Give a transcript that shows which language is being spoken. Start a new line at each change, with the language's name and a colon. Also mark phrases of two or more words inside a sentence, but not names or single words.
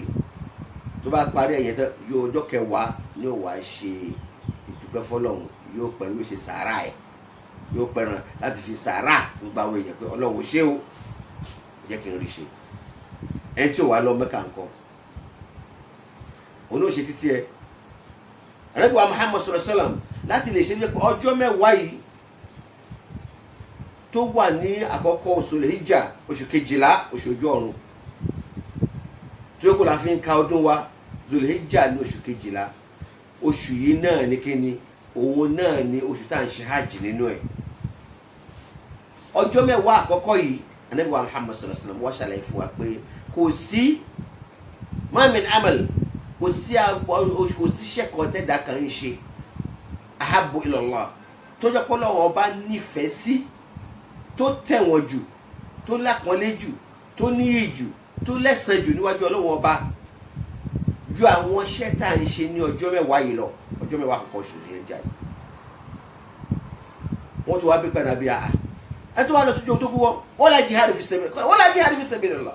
Yoruba: tó bá parí ẹ̀yẹ tán yóò ọjọ́ 10 ní ó wá ṣe ìdúpẹ́ fọ́lọ́run, yóò pẹ̀lú ṣe sàárà ẹ̀, yóò pẹ̀ràn láti fi sàárà fún gbàwé èèyàn pé Ọlọ́run ṣé o jẹ́ kí n rí ṣe. ẹni tí ò wá lọ Mẹ́kà ńkọ́ òun náà ṣe títí ẹ. Ànábì wa Muhammad
Arabic: صلى الله عليه وسلم
Yoruba: láti lè ṣe ní ọjọ́ 10 yìí tó wà ní àkọ́kọ́ oṣù Hijja, oṣù 12 oṣù ojú ọ̀run tó kù la fi ń ka ọdún wa. Hijja ní oṣù 12 oṣù yìí náà ní kíni, òun náà ní oṣù tá à ń ṣe hajj nínú ẹ̀. ọjọ́ 10 àkọ́kọ́ yìí Ànábì wa Muhammad
Arabic: صلى الله عليه وسلم
Yoruba: wá ṣàlàyé fún wa pé kò sí
Arabic: ما من عمل,
Yoruba: kò sí ṣẹ́kọ̀ọ́ tẹ́dà kan ń ṣe
Arabic: أحب إلى الله
Yoruba: tó jẹ́ pé Ọlọ́run ọba nífẹ̀ẹ́ sí, tó tẹ̀wọ̀n jù, tó lápọ́nlé jù, tó níyì jù, tó lẹ́san jù níwájú Ọlọ́run ọba ju àwọn iṣẹ́ tá à ń ṣe ní ọjọ́ 10 yìí lọ. ọjọ́ 10 àkọ́kọ́ oṣù yẹn jáde wọ́n tó wá bí padà bí àá ẹ tó wá lọ sójú ogun tó kú wọ́n la
Arabic: جهاد في سبيل الله.